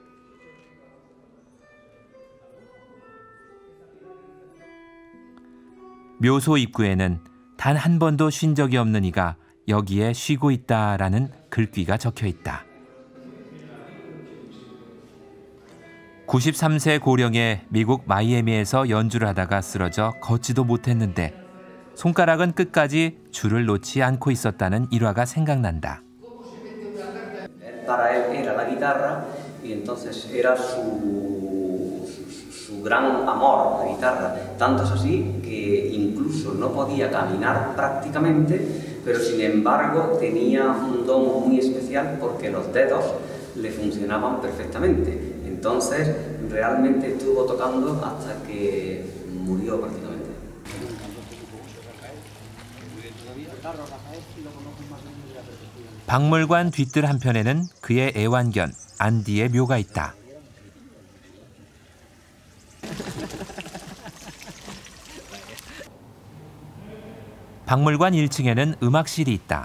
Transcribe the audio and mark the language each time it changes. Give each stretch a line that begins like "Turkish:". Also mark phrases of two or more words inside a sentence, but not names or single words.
Korean: 묘소 입구에는 단 한 번도 쉰 적이 없는 이가 여기에 쉬고 있다라는 글귀가 적혀 있다. 93세 고령에 미국 마이애미에서 연주를 하다가 쓰러져 걷지도 못했는데 손가락은 끝까지 줄을 놓지 않고 있었다는 일화가 생각난다.
Spanish: Para él era la guitarra y entonces era su gran amor, la guitarra. Tanto es así que incluso no podía caminar prácticamente, pero sin embargo tenía un don muy especial porque los dedos le funcionaban perfectamente. Entonces realmente estuvo tocando hasta que murió prácticamente.
Korean: 박물관 뒤뜰 한편에는 그의 애완견 안디의 묘가 있다. 박물관 1층에는 음악실이 있다.